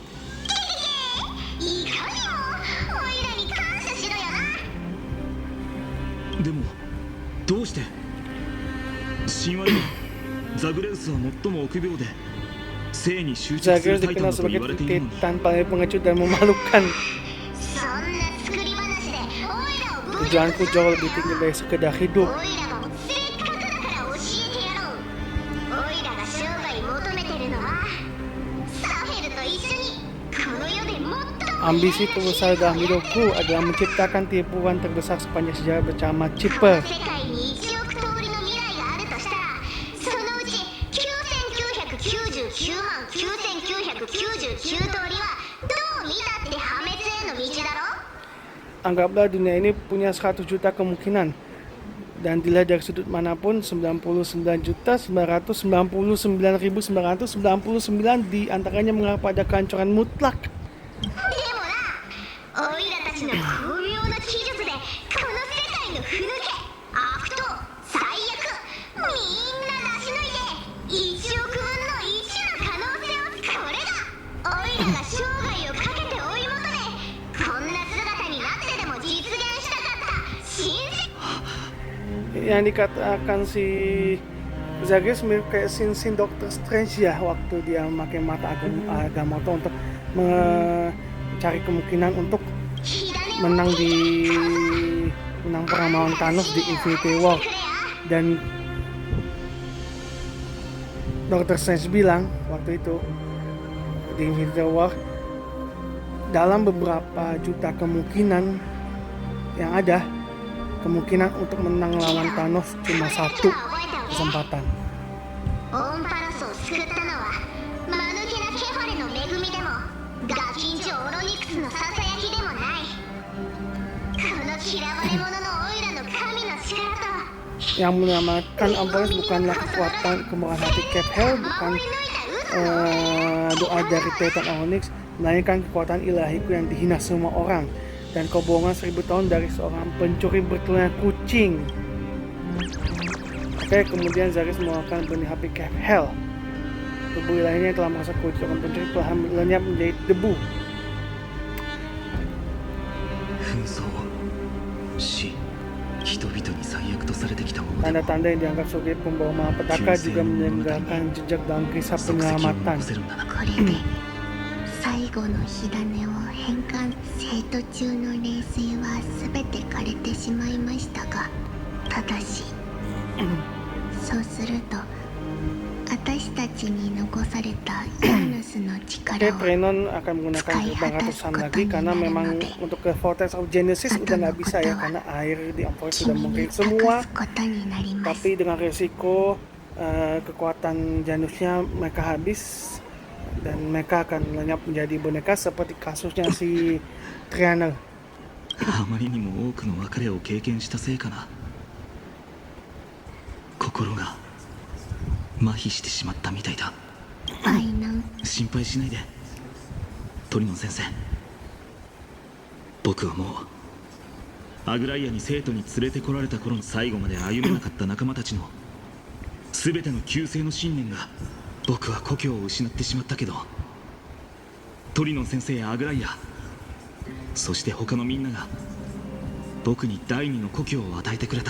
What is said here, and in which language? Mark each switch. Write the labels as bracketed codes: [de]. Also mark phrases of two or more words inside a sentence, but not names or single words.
[ja] いかにもオイラに感謝しろよな。でもどうして神話ではザグレウスは最も臆病で生に執着す [id] Zagreus [ja] るタイタン [id] dikenal [ja] だと言 [id] sebagai [ja] われているのに。 [id] titan paling pengecut dan memalukan. [ja] そんな作り話でオイラを侮辱 [id] Tujuanku jauh lebih tinggi dari sekedar hidup. [ja] オイラもせっかくだから教えてやろう。オイラが生涯求めてるのはサヘルと一緒にこの世で最も [id] Ambisi terbesar dalam hidupku adalah menciptakan tipuan terbesar sepanjang sejarah bersama [ja] こ [id] Chipper. [ja] の世界に1億通りの未来があるとしたらそのうち9999万9999通りはどう見たって破滅への道だろ。 [id] Anggaplah dunia ini punya 100 juta kemungkinan. Dan dilihat dari sudut manapun, 99.999.999 di antaranya mengarah pada kehancuran mutlak. [ja] でもな、オイラたちの巧妙な技術でこの世界のふぬけ、悪党、最悪、みんな出し抜いて1億分の1の可能性を。これがオイラが生涯をかけて追い求め、こんな姿になってでも実現したかった信じ。 [id] Yang dikatakan si Zagreus mirip kayak scene Doctor Strange ya, waktu dia memakai mata Agamotto untuk mencari kemungkinan untuk menang perang melawan Thanos di Infinity War. Dan Doctor Strange bilang waktu itu di Infinity War, dalam beberapa juta kemungkinan yang ada, kemungkinan untuk menang lawan Thanos cuma satu kesempatan. [ja] オンパラスを救ったのは間抜けなケファレの恵みでもガキンチョオロニクスのささやきでもない。この嫌われ者のオイラの神の力と [id] Yang menyelamatkan Amperes bukanlah kekuatan kemurahan hati Cap-Hel, bukan doa dari Titan Onyx, melainkan kekuatan ilahiku yang dihina semua orang, dan kebohongan 1000 tahun dari seorang pencuri bertelinga kucing. Oke, kemudian Zaris mengeluarkan benih api Cap-Hel. Tubuh ilahnya yang telah merasa kucing seorang pencuri telah lenyap menjadi debu. [ja] 紛争死人々に最悪とされてきたものでも [id] Tanda-tanda yang dianggap sebagai pembawa malapetaka juga meninggalkan jejak dalam kisah [ja] 足跡を [id] penyelamatan. [ja] 残せるんだな。これで最後の火種を変換。生徒中の冷水は全て枯れてしまいましたが、ただしそうすると私たちに残されたヤーヌスの [id] Oke, [ja] 力を [id] Trenon akan menggunakan gerbang ratusan lagi karena memang untuk ke Vortex of Genesis udah nggak bisa ya, karena air di Amperes sudah [ja] 君に [id] mengering [ja] 託 [id] semua. [ja] すことになります。 [id] Tapi dengan resiko kekuatan Janusnya mereka habis dan mereka akan lenyap menjadi boneka seperti kasusnya si Trianel. [ja] あまりにも多くの別れを経験したせいかな。心が麻痺してしまったみたいだ。ファイナル心配しないでトリノン先生。僕はもうアグライアに生徒に連れてこられた頃の最後まで歩めなかった仲間たちの全ての旧姓の信念が、僕は故郷を失ってしまったけど、トリノン先生やアグライア、そして他のみんなが僕に第二の故郷を与えてくれた。